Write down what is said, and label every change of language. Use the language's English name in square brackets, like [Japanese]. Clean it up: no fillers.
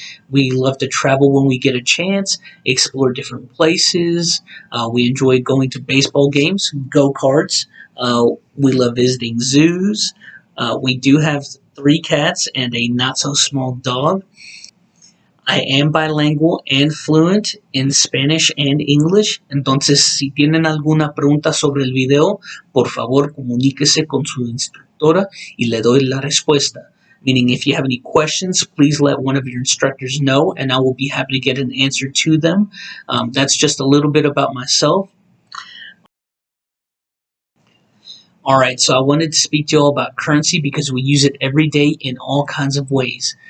[English] We love to travel when we get a chance, explore different places. We enjoy going to baseball games, go karts. We love visiting zoos. We do have 3 cats and a not so small dog. I am bilingual and fluent in Spanish and English. [Spanish] Entonces, si tienen alguna pregunta sobre el video, por favor comuníquese con su instructora y le doy la respuesta. [English] Meaning, if you have any questions, please let one of your instructors know, and I will be happy to get an answer to them. That's just a little bit about myself. Alright, so I wanted to speak to you all about currency because we use it every day in all kinds of ways.